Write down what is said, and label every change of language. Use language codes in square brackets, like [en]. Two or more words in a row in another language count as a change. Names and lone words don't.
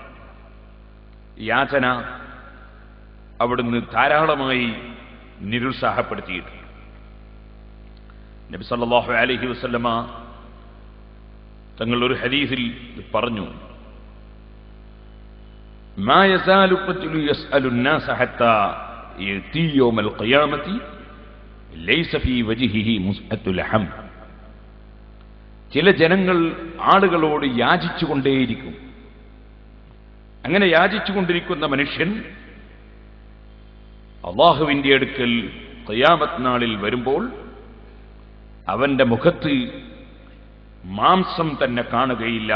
[ml] യാചന അവിടുന്ന് ധാരാളമായി നിരുത്സാഹപ്പെടുത്തിയിട്ടുണ്ട്. നബി സല്ലല്ലാഹു അലൈഹി വസല്ലമ തങ്ങൾ ഒരു ഹദീസിൽ പറഞ്ഞു, [ar] ما يزال الرجل يسأل الناس حتى يأتي يوم القيامة ليس في وجهه مزعة لحم. [ml] ചില ജനങ്ങൾ ആളുകളോട് യാചിച്ചുകൊണ്ടേയിരിക്കും. അങ്ങനെ യാചിച്ചുകൊണ്ടിരിക്കുന്ന മനുഷ്യൻ അല്ലാഹുവിന്റെ അടുക്കൽ ഖിയാമത്ത് നാളിൽ വരുമ്പോൾ അവന്റെ മുഖത്ത് മാംസം തന്നെ കാണുകയില്ല.